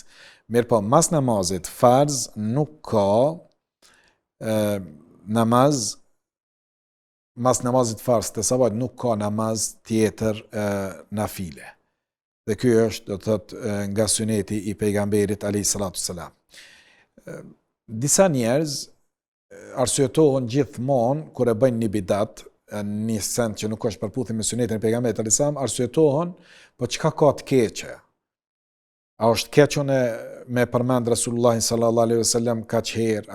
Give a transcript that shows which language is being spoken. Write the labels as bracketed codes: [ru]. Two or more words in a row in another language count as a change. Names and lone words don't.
[sq] Mirë po, mas namazit farz nuk ka namaz, mas namazit farz të sabahut nuk ka namaz tjetër nafile. Dhe ky është, do të thotë, nga suneti i pejgamberit [ar] عليه الصلاة والسلام. [sq] Disa njerëz arsyetohen gjithmonë kur e bëjnë një bidat, një send që nuk është përputhje me sunetin e pejgamberit [ar] عليه السلام, [sq] arsyetohen, po çka ka të keqe? A është keq me përmend Resulullahin [ar] صلى الله عليه وسلم [sq] kaq herë?